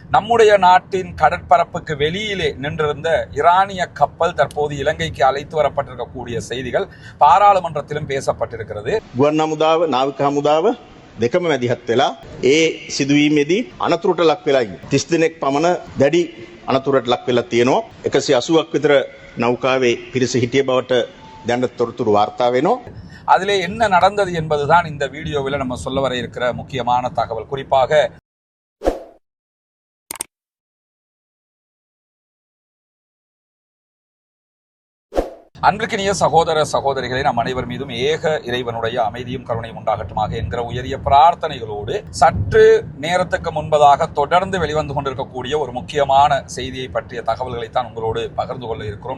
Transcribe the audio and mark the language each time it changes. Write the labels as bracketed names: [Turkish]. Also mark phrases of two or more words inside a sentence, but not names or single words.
[Tamil] நம்முடைய நாட்டின் கடற்பரப்புக்கு வெளியிலே நின்றிருந்த ஈரானிய கப்பல் தற்போது இலங்கைக்கு அழைத்து வரப்பட்டிருக்கக்கூடிய செய்திகள் பாராளுமன்றத்திலும் பேசப்பட்டிருக்கிறது. [Sinhala] ගුවන් හමුදාව නාවික හමුදාව දෙකම මැදිහත් වෙලා ඒ සිදුවීමේදී අනතුරට ලක් වෙලා ඉන්නේ. 30 දිනක් පමණ දැඩි අනතුරට ලක් වෙලා තියෙනවා. 180ක් විතර නෞකාවේ පිරිස හිටිය බවට දැනට තොරතුරු වාර්තා වෙනවා. [Tamil] அதிலே என்ன நடந்தது என்பதுதான் இந்த வீடியோவில் நம்ம சொல்ல வர இருக்கிற முக்கியமான தகவல். குறிப்பாக அன்பிற்கினிய சகோதர சகோதரிகளை நம் அனைவர் மீதும் ஏக இறைவனுடைய அமைதியும் கருணையும் உண்டாகட்டுமாக என்கிற உயரிய பிரார்த்தனைகளோடு சற்று நேரத்துக்கு முன்பதாக தொடர்ந்து வெளிவந்து கொண்டிருக்கக்கூடிய ஒரு முக்கியமான செய்தியை பற்றிய தகவல்களை தான் உங்களோடு பகிர்ந்து கொள்ள இருக்கிறோம்.